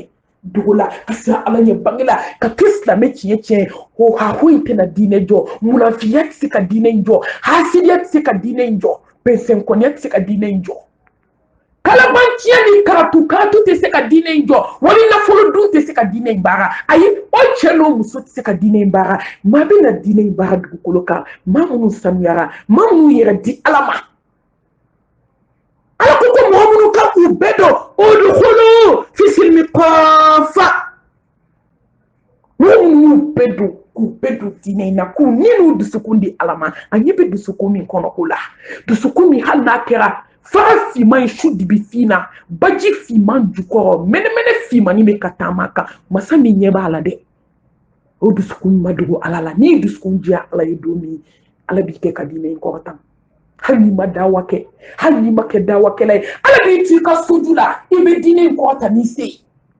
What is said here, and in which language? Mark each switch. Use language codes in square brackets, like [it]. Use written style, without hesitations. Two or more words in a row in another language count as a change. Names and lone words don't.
[bm] dugu la ka siran ala ɲɛ bange la ka kɛ silamɛ tiɲɛ tiɲɛ o haho in tɛna diinɛ jɔ munafiya tɛ se ka diinɛ in jɔ hasidiya tɛ se ka diinɛ in jɔ bɛnsɛnkɔniya tɛ se ka diinɛ in jɔ kalabanciya ni karatu tɛ se ka diinɛ in jɔ wali nafolo dun tɛ se ka diinɛ in baara ayi o cɛ n'o muso tɛ se ka diinɛ in baara maa bɛ na diinɛ in baara dugukolo kan maa minnu sanuyara maa minnu yɛrɛ di ala ma ala ko ko mɔgɔ minnu kan k'u bɛɛ dɔn [ar] ادخلوا في السلم كافة [bm] mɔgɔ minnu y'u bɛɛ don k'u bɛɛ don diinɛ in na k'u ni n'u dusukun di Ala ma a ɲɛ bɛ dusukun min kɔnɔ ko la dusukun min hali n'a kɛra fara finman ye su dibi fin na baji finman jukɔrɔ mɛnɛmɛnɛ finmanin bɛ ka taama kan masa min ɲɛ b'a la dɛ o dusukun ma dogo Ala la n'i dusukun diya Ala ye don min Ala b'i kɛ ka diinɛ in kɔrɔtan hali n'i ma dawa kɛ hali n'i ma kɛ dawakɛla ye Ala b'i to i ka soju la i bɛ diinɛ in kɔrɔtan n'i se ye